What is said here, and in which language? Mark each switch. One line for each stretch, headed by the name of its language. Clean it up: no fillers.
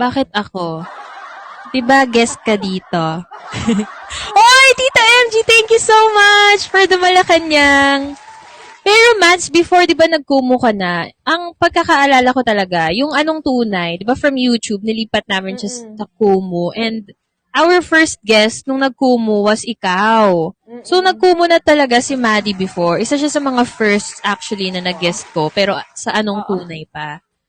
Filipino: Bakit ako? Diba guest ka dito?
English: Oy, Tita MG, thank you so much for the Malacanang.
Filipino: Pero Mads, before, di ba nagkumu ka na, ang pagkakaalala ko talaga, yung anong tunay, di ba from YouTube, nilipat namin siya sa Kumu.
English: And our first guest
Filipino: nung nagkumu
English: was ikaw.
Filipino: So nagkumu na talaga si Maddie before. Isa siya sa mga first actually na nag-guest ko, pero sa anong tunay pa.